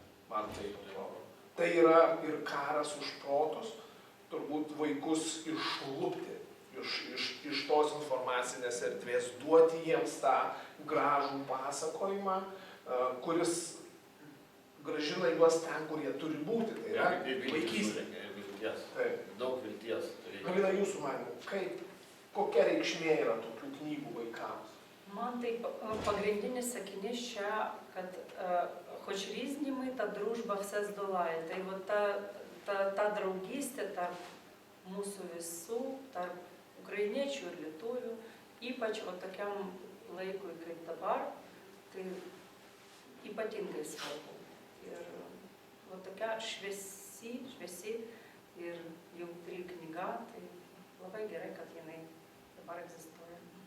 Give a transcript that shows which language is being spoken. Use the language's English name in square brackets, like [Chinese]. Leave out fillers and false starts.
[Lithuanian] Man tai atrodo. Tai yra ir karas už protus, turbūt vaikus išlupti iš tos informacinės erdvės, duoti jiems tą gražų pasakojimą, kuris grąžina juos ten, kur jie turi būti. Tai yra vaikystė. Daug vilties. Galina, jūsų manymu, kokia reikšmė yra tokių knygų vaikams? Man tai pagrindinis sakinys čia, kad [Ukrainian] хоч різні ми, та дружба все здолає. Та й от та [Lithuanian] draugystė tarp mūsų visų, tarp ukrainiečių ir lietuvių, ypač tokiam laikui kaip dabar, tai ypatingai svarbu. Ir tokia šviesi ir jautri knyga, tai labai gerai, kad jinai dabar egzistuoja.